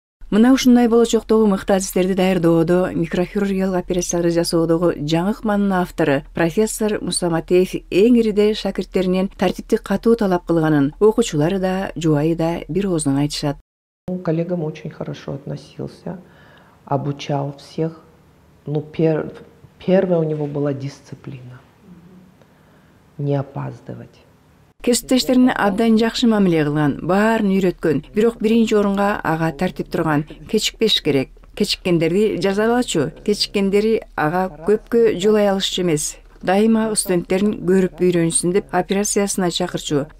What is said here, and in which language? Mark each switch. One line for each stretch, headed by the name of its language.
Kyrgyz: Мына ушундай болочоктогу мыкты адистерди даярдоодо, микрохирургиялык операцияларды жасоодогу жаңы ыкманын автору профессор Муса Матеев эң ириде шакирттеринен тартипти катуу талап кылганын окуучулары да, жубайы да бир оозунан айтышат.
Russian: Он к коллегам очень хорошо относился, обучал всех. Ну, первая у него была дисциплина. Не опаздывать.
Kyrgyz: Кесиптештерине абдан жакшы мамиле кылган, баарын үйрөткөн, бирок биринчи орунга ага тартип турган, кечикпеш керек. Кечиккендерди жазалачу, кечиккендери ага көпкө жолай алышчу эмес. Дайыма студенттерин көрүп үйрөнсүн деп операциясына чакырчу.